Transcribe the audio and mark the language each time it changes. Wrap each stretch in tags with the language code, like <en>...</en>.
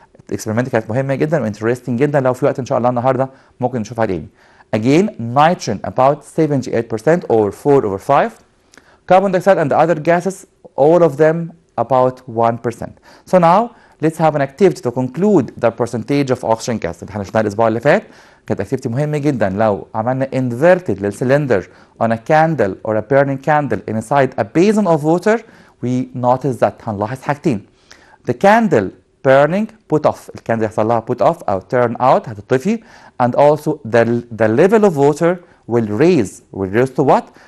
<ar>الاكسبيرمنت كانت مهمه جدا وانترستنج جدا، لو في وقت ان شاء الله النهارده ممكن نشوفها تاني.</ar> <en>Again, nitrogen about 78% or 4/5. Carbon dioxide and the other gases, all of them about 1%. So now let's have an activity to conclude the percentage of oxygen gas.</en> <ar>احنا شفناها الاسبوع اللي فات، كانت activity مهمة جدا. لو عملنا</ar> <en>inverted للcylinder on a candle or a burning candle inside a basin of water, we notice that</en> <ar>هنلاحظ حاجتين.</ar> <en>The candle burning put off،</en> <ar>الكاندل يحصل لها</ar> <en>put off أو turn out</en> <ar>هتطفي،</ar> <en>and also the level of water will raise to what?</en>